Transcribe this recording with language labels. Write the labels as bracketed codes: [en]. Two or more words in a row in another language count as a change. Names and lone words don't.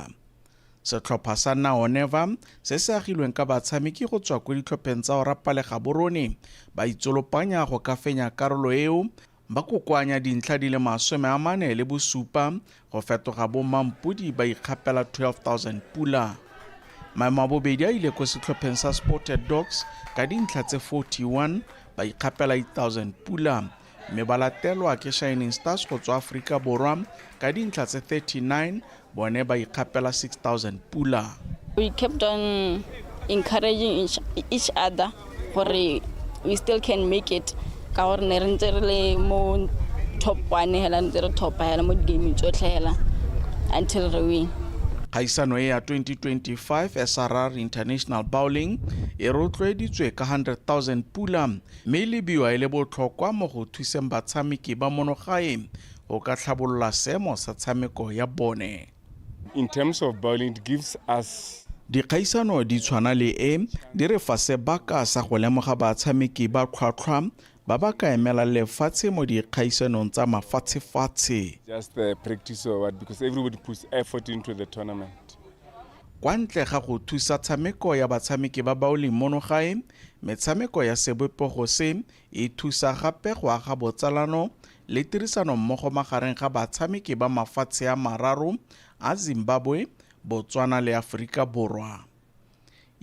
[tn] Setlhopha sa Now or Never se se agilweng ka batshameki go tswa kwa ditlhopheng tsa Orapalega Borone ba itsolopanya go ka fenya karolo eo ba kokoanya dintlha di le 47 go fetoga bomampodi ba ikgapela 12,000 pula. Maemo a bobedi a ile ko setlhopheng sa Spotted Dogs ka dintlha tse 41 ba ikgapela 8,000 pula mme ba latelwa ke Shining Stars go tswa Afrika Borwa ka dintlha tse 39 bone ba ikgapela 6,000 pula. [en] We kept on encouraging each other [tn] gore [en] we still can make it [tn] ka gore ne re ntse re le mo top 1 hela ntse re topa hela mo game tsotlhe hela until re win. Kgaisano ya 2025 SRR International Bowling e rotloeditswe ka 100,000 pula mme le biwa ile botlhokwa mo go thuseng batshameki ba monogae go ka tlhabolola seemo sa tshameko ya bone. [en] In terms of bowling, it gives us [tn] dikgaisano di tshwana le e di re fa sebaka sa go lemoga batshameki ba tlhwatlhwa ba ba ka emela lefatshe mo dikgaisanong tsa mafatshe-fatshe. [en] Just the practice of what, because everybody puts effort into the tournament. [tn] Kwa ntle ga go thusa tshameko ya batshameki ba bowling monogae, metshameko ya sebopego se e thusa gape go aga botsalano le tirisano mmogo magareng ga batshameki ba mafatshe a mararo a Zimbabwe, Botswana le Afrika Borwa.